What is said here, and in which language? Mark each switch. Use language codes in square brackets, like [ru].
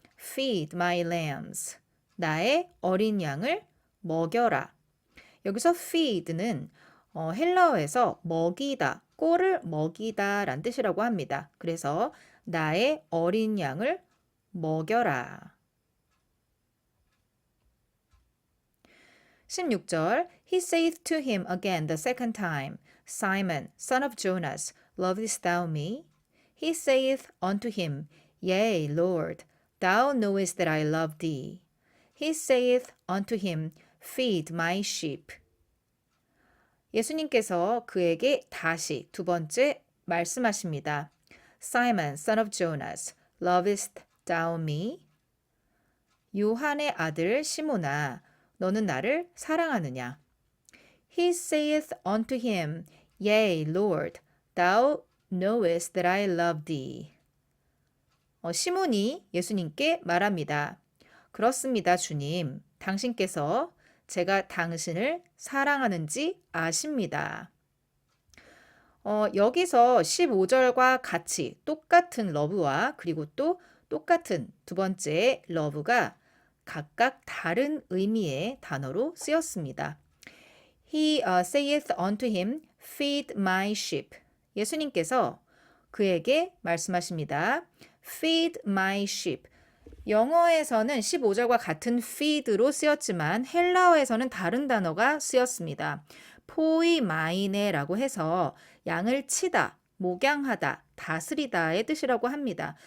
[en] Feed my lambs. [ko] 나의 어린 양을 먹여라. 여기서 feed는 헬라어에서 먹이다, 꼴을 먹이다 란 뜻이라고 합니다. 그래서 나의 어린 양을 먹여라. [en] 16절 He saith to him again the second time, Simon, son of Jonas, lovest thou me? He saith unto him, Yea, Lord, thou knowest that I love thee. He saith unto him, Feed my sheep. [ko] 예수님께서 그에게 다시 두 번째 말씀하십니다. [en] Simon, son of Jonas, lovest thou me? [ko] 요한의 아들 시몬아, 너는 나를 사랑하느냐? [en] He saith unto him, Yea, Lord, thou knowest that I love thee. [ko] 시몬이 예수님께 말합니다. 그렇습니다, 주님. 당신께서 제가 당신을 사랑하는지 아십니다. 여기서 15절과 같이 똑같은 러브와 그리고 또 똑같은 두 번째 러브가 각각 다른 의미의 단어로 쓰였습니다. [en] He saith unto him, Feed my sheep. [ko] 예수님께서 그에게 말씀하십니다. [en] Feed my sheep. [ko] 영어에서는 15절과 같은 feed로 쓰였지만 헬라어에서는 다른 단어가 쓰였습니다. 포이마이네라고 해서 양을 치다, 목양하다, 다스리다의 뜻이라고 합니다.